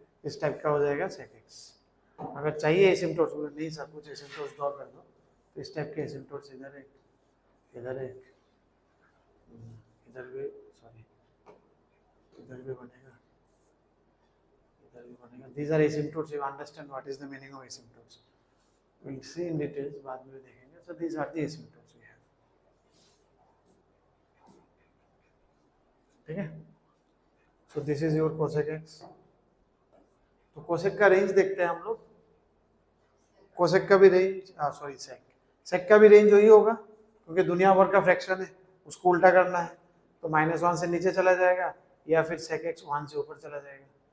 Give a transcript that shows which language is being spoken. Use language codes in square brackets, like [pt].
[hi] इस टाइप का हो जाएगा सेक एक्स। अगर चाहिए एसिम्पटोट्स, नहीं सब कुछ एसिम्पटोट्स ड्रॉ कर दो, तो इस टाइप के एसिम्पटोट्स इधर एक, इधर एक, इधर भी, सॉरी, इधर भी बनेगा, इधर भी बनेगा। [en] These are asymptotes. You understand what is the meaning of asymptotes? We'll see in details, [hi] बाद में देखेंगे। [en] So these are the asymptotes we have, [hi] ठीक है। [en] So this is your cosec x. [hi] तो कोसेक का रेंज देखते हैं हम लोग। कोसेक का भी रेंज, सॉरी सेक, सेक का भी रेंज वही होगा, क्योंकि दुनिया भर का फ्रैक्शन है, उसको उल्टा करना है, तो -1 से नीचे चला जाएगा, या फिर सेक एक्स 1 से ऊपर चला जाएगा।